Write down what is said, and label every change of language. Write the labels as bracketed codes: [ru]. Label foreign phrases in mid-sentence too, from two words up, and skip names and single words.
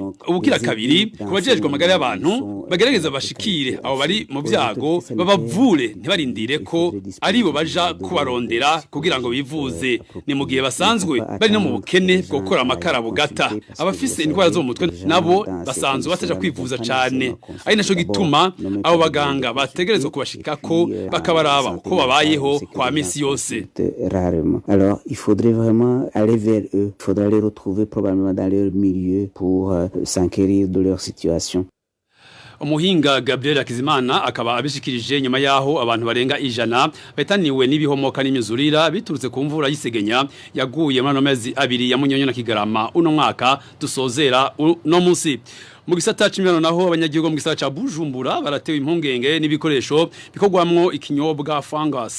[rn] Ubukira kabiri kubajejwe amagara y'abantu bagerageza bashikire abo bari mu byago babavure ntibarindire ko aribo baja kubarondera kugira ngo bivuze ni mu gihe basanzwe bari no mu bukene bwo gukora amakara bugata. Abafise indwara zo mu mutwe nabo basanzwe bataja kwivuza cyane ari naco gituma abo baganga bategerezwa kubashikako bakabaraba uko babayeho kwa misi yose. [fr] Alors il faudrait vraiment aller vers eux, il faudrait les retrouver probablement dans leur milieu pour s'enquérir de leur situation. [rn] Umuhinga Gabriel Hakizimana akaba abishikirije nyuma yaho abantu barenga 100 betaniwe n'ibihomoka n'imyuzurira biturutse ku mvura y'isegenya yaguye muri mezi 2 ya Munyonyo na Kigarama uno mwaka dusozera no munsi. Mu gisata c'imibano naho abanyagihugu mu gisata ca Bujumbura baratewe impungenge n'ibikoresho bikogwamwo ikinyobwa fungus.